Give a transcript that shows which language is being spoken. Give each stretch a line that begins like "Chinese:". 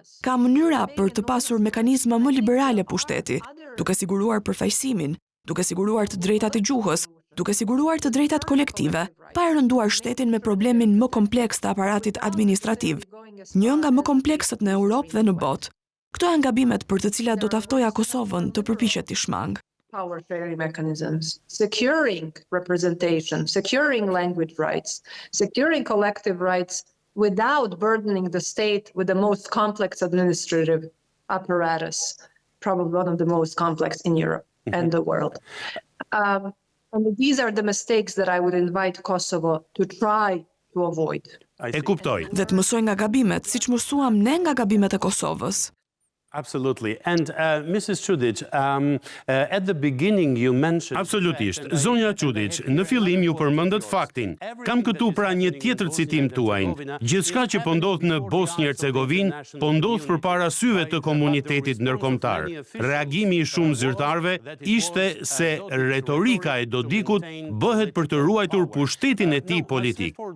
Albanian: Ka mënyra për të pasur mekanizma më liberale pushteti, duke siguruar përfaqësimin, duke siguruar të drejtat e gjuhës, duke siguruar të drejtat kolektive, pa e rënduar shtetin me problemin më kompleks të aparatit administrativ, një nga më kompleksët në Europë dhe në botë. Këto janë gabimet për të cilat do t'aftoja Kosovën të përpiqet të shmang.
English: Power sharing mechanisms, securing representation, securing language rights, securing collective rights without burdening the state with the most complex administrative apparatus, probably one of the most complex in Europe and the world. And these are the mistakes that I would invite Kosovo to try to avoid.
Albanian: E kuptoj. Dhe të mësoj nga gabimet, siç mësuam ne nga gabimet e Kosovës.
English: Absolutely. And Mrs. Čudić, at the beginning you mentioned...
Albanian: Absolutisht. Zonja Čudić, në fillim ju përmendët faktin. Kam këtu pra një tjetër citim tuajin. Gjithçka që po ndodh në Bosnjë Hercegovinë, po ndodh përpara syve të komunitetit ndërkombëtar. Reagimi i shumë zyrtarëve ishte se retorika e Dodikut bëhet për të ruajtur pushtetin e tij politik.